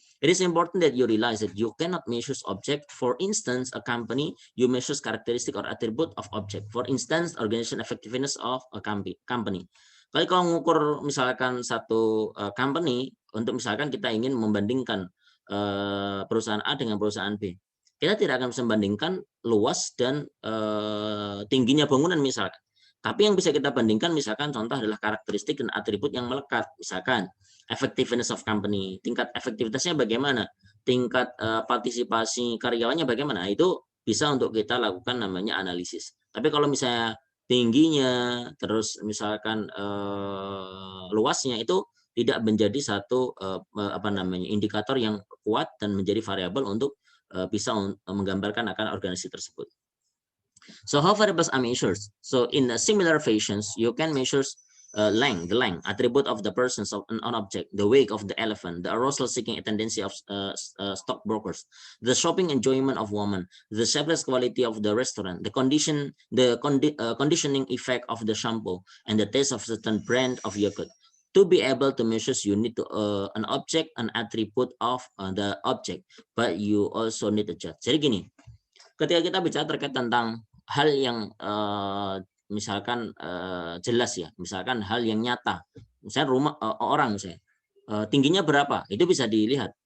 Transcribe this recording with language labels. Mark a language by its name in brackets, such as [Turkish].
[English] It is important that you realize that you cannot measure object. For instance, a company, you measure characteristic or attribute of object. For instance, organization effectiveness of a company. [Indonesian] Kalau mengukur misalkan satu company, untuk misalkan kita ingin membandingkan perusahaan A dengan perusahaan B, kita tidak akan bisa membandingkan luas dan tingginya bangunan misalkan. Tapi yang bisa kita bandingkan misalkan contoh adalah karakteristik dan atribut yang melekat. Misalkan [English] effectiveness of company, [Indonesian] tingkat efektivitasnya bagaimana, tingkat partisipasi karyawannya bagaimana. Itu bisa untuk kita lakukan namanya analisis. Tapi kalau misalnya tingginya, terus misalkan luasnya itu tidak menjadi satu indikator yang kuat dan menjadi variabel untuk bisa menggambarkan akan organisasi tersebut. [English] So how variables are measured? So in a similar fashions, you can measure the length attribute of the persons of an object, the weight of the elephant, the arousal seeking tendency of stockbrokers, the shopping enjoyment of women, the shapeless quality of the restaurant, the conditioning effect of the shampoo, and the taste of certain brand of yogurt. To be able to measure, you need to an object, an attribute of the object, but you also need a judge. [Indonesian] Jadi gini, ketika kita bicara terkait tentang hal yang misalkan jelas ya, misalkan hal yang nyata, misalnya rumah orang misalnya tingginya berapa, itu bisa dilihat.